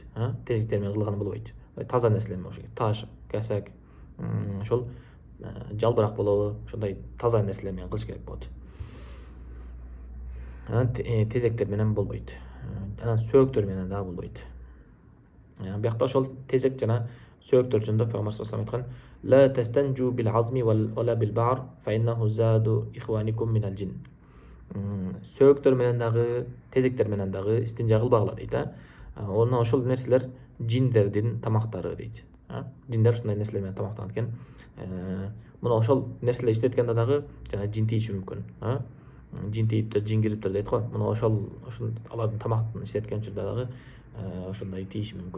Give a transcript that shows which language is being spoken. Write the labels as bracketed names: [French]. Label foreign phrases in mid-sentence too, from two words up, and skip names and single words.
[Kyrgyz] Тезектер менен кылган болбойт. Таза нерселер менен, таш, кесек, ошол жалбырак болобу, ошондой таза нерселер менен кылыш керек болот. Анан тезектер менен болбойт. Анан сөөктөр менен дагы болбойт. Биякта ошол тезек жана сөөктөр жөнүндө Пайгамбар [Arabic] صلى الله عليه وسلم [Kyrgyz] айткан: [Arabic] "لا تستنجوا بالعظم ولا بالبعر، فإنه زاد إخوانكم من الجن." [Kyrgyz] Сөөктөр менен дагы, тезектер менен дагы истинжа кылбагыла дейт. Онан ошол нерселер джиндердин тамактары дейт. Джиндер ушундай нерселер менен тамактанат экен. Мына ошол нерселер иштеткенде дагы жана джин тийиши мүмкүн. Джин тийиптир, джин кириптир дейт го. Мына ошол алардын тамактын иштеткен учурда дагы ошондой тийиши мүмкүн.